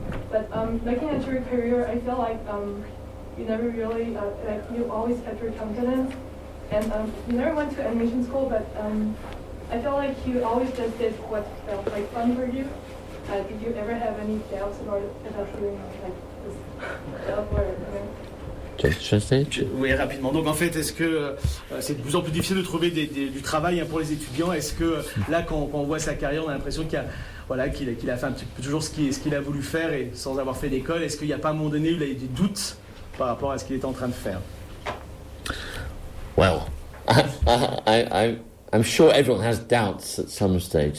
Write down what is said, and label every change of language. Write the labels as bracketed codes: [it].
[en] But looking at your career, I feel like you never really, you always kept your confidence. And you never went to animation school, but I feel like you always just did what felt like fun for you. Did you ever have any doubts about doing like this job or anything? [fr] Oui, rapidement. Donc, en fait, est-ce que c'est de plus en plus difficile de trouver du travail, hein, pour les étudiants? Est-ce que là, quand on voit sa carrière, on a l'impression qu'il a fait un petit peu toujours ce qu'il a voulu faire, et sans avoir fait d'école, est-ce qu'il n'y a pas un moment donné où il a eu des doutes par rapport à ce qu'il était en train de faire? [en] Well, I'm sure everyone has doubts at some stage.